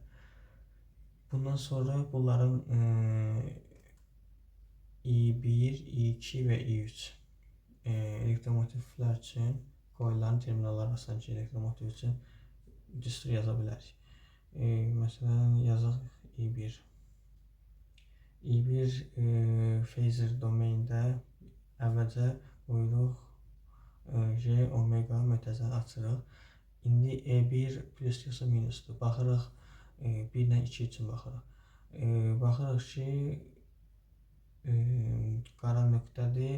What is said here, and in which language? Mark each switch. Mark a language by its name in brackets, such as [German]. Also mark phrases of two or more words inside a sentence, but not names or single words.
[Azerbaijani] Bundan sonra bunların I1, I2 və I3 elektromotivlər üçün, coilların terminalları arasındakı elektromotiv üçün düstur yaza bilərik. Məsələn, yazaq I1. I1 phasor domeində əvvəlcə qoyuruq J, omega mötərizəni açırıq. İndi E1 plus yoxsa minusdur. Baxırıq 1 ilə 2 üçün baxırıq. Baxırıq ki, qara nöqtədir.